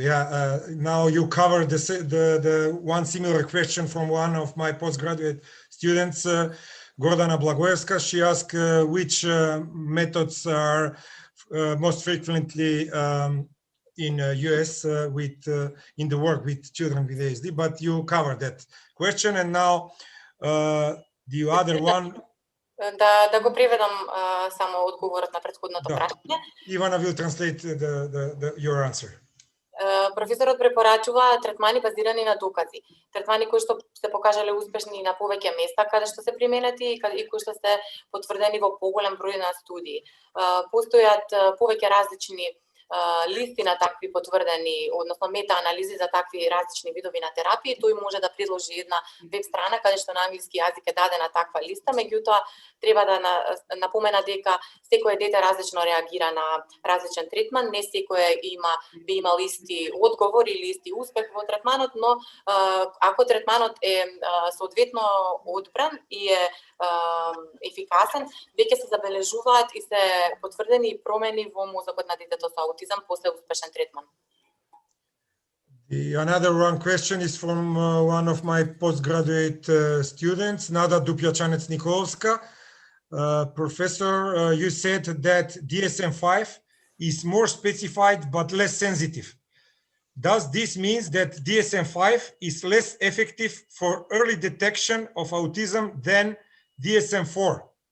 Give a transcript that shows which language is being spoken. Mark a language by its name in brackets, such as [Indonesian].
[English] Yeah, now you covered the one similar question from one of my postgraduate students, Gordana Blagoevska. She asked which methods are most frequently in US in the work with children with ASD, but you covered that question. And now the other one. [Macedonian] Да го преведам само одговорот на претходното прашање. [English] Ивана will translate your answer. [Macedonian] Професорот препорачува третмани базирани на докази. Третмани кои што се покажале успешни на повеќе места каде што се применети и кои што се потврдени во поголем број на студии. Постојат повеќе различни листи на такви потврдени, односно мета-анализи за такви различни видови на терапија. Тој може да предложи една веб страна каде што на англиски јазик е дадена таква листа, меѓутоа треба да напомена дека секое дете различно реагира на различен третман, не секое би имал исти одговор или исти успех во третманот, но ако третманот е соодветно одбран и е ефикасен, веќе се забележуваат и се потврдени промени во мозокот на детето со аутизам после успешен третман. [English] Another one question is from one of my postgraduate students, Nada Dupjačanec-Nikolska. Professor, you said that DSM-5 is more specified but less sensitive. Does this mean that DSM-5 is less effective for early detection of autism than DSM-4?